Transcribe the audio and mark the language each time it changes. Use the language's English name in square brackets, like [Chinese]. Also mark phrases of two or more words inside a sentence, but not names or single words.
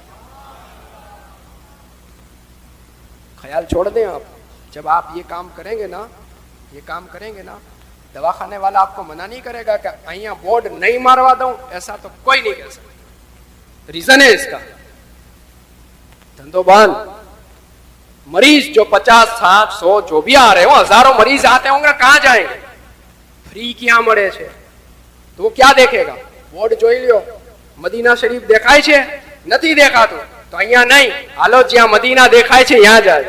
[Urdu] خیال چھوڑ دیں آپ, جب آپ یہ کام کریں گے نا, یہ کام کریں گے نا, دواخانے والا آپ کو منع نہیں کرے گا کہ અહીંયા بورڈ نہیں ماروا دوں, ایسا تو کوئی نہیں کہہ سکتا. ریزن ہے اس کا, [Gujarati] ધંધો બંધ. [Urdu] مریض جو 50, 60, 100 جو بھی آ رہے ہوں, ہزاروں مریض آتے ہوں گے, کہاں جائیں گے؟ [Gujarati] ફ્રી ક્યાં મળે છે? તો [Urdu] وہ کیا دیکھے گا؟ [Gujarati] બોર્ડ જોઈ લ્યો, મદીના શરીફ દેખાય છે? નથી દેખાતું, તો અહીંયા નહીં, હાલો જ્યાં મદીના દેખાય છે ત્યાં જાય.